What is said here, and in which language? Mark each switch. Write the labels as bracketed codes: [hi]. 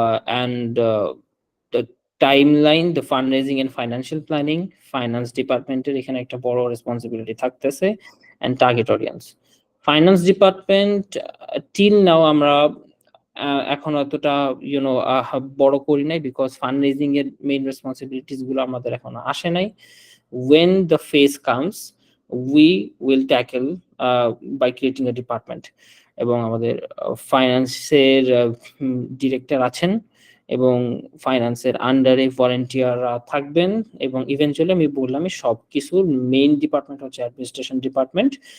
[en] and the timeline, the fund raising and financial planning, [bn] finance ডিপার্টমেন্টের এখানে একটা বড় রেসপন্সিবিলিটি থাকতেছে, [en] And target audience. [bn] Finance department till now আমরা এখন অতটা বড় করি নাই, বিকজ ফান্ড রেজিং এর মেইন রেসপন্সিবিলিটিস গুলো আমাদের এখন আসে নাই। [en] When the phase comes, we will tackle by creating a department. [bn] এবং আমাদের ফাইন্যান্সের ডিরেক্টর আছেন এবং ফাইন্যান্সের আন্ডারে ভলান্টিয়াররা থাকবেন, এবং ইভেনচুয়ালি আমি বললাম সবকিছুর মেইন ডিপার্টমেন্ট হচ্ছে অ্যাডমিনিস্ট্রেশন ডিপার্টমেন্ট।